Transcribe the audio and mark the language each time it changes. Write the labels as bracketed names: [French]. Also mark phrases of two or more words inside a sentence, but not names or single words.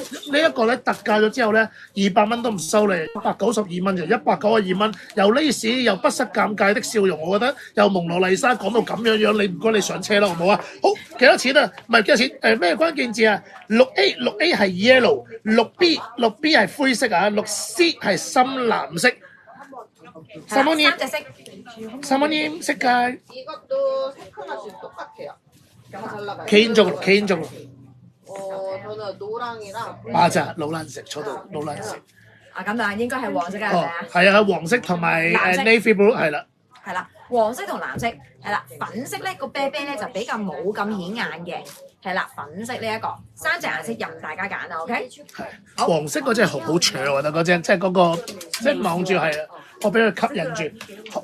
[Cantonese] 呢一個咧特價咗之後咧，200蚊都唔收你，192蚊就192蚊，又 lace 又不失尷尬的笑容，我覺得又蒙羅麗莎講到咁樣樣，你唔該你上車啦，好唔好啊？好，幾多錢啊？唔係幾多錢？咩關鍵字啊？6A 係 yellow，6B 係灰色啊，6C 係深藍色。三隻色。 [Korean] 사모님 색깔 이것도 색하나씩 똑같아요. 다 잘 나가요. 개인적으로 저는 노랑이랑 맞아 노란색 저도 노란색 [Cantonese] 啊咁啊，應該係黃色㗎係咪啊？係啊黃色同埋 [English] navy blue [Cantonese] 係啦係啦，黃色同藍色係啦，粉色咧個啤啤咧就比較冇咁顯眼嘅，係啦，粉色呢一個3隻顏色任大家揀啊 ，OK？係黃色嗰隻好長啊，我覺得嗰隻即係嗰個即係望住係啊，我俾佢吸引住。